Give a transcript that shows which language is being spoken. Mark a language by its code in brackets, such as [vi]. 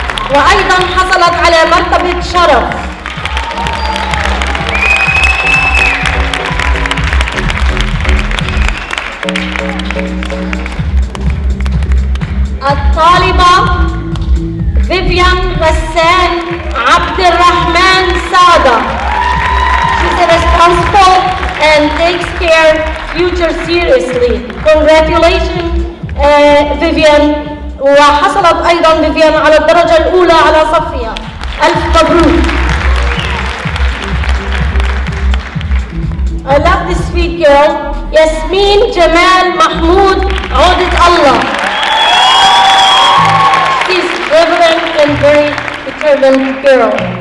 [ar] وأيضا حصلت على مرتبة شرف. الطالبة فيفيان غسان عبد الرحمن سادة. [en] She's responsible and takes care future seriously. Congratulations, Vivian. [ar] وحصلت أيضا فيفيان على الدرجة الأولى على صفها. ألف مبروك. [en] I love this sweet girl. [ar] ياسمين جمال محمود عودة الله. [en] She's reverent and very determined girl.